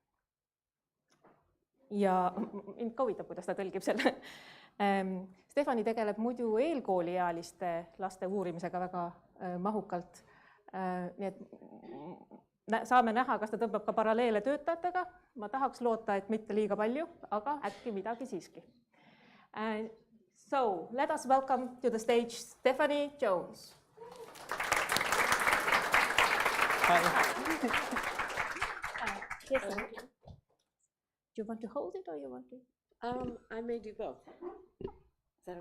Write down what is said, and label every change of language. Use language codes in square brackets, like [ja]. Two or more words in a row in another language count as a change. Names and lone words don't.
[et] Ja mind ka huvitab, kuidas ta tõlgib selle. Stephanie tegeleb muidu eelkooliealiste laste uurimisega väga mahukalt. Nii et saame näha, kas ta tõmbab ka paralleele töötajatega. Ma tahaks loota, et mitte liiga palju, aga äkki midagi siiski. [en] So, let us welcome to the stage Stephanie Jones. Hi. Yes, do you want to hold it or you want to? I may do both. Is that okay?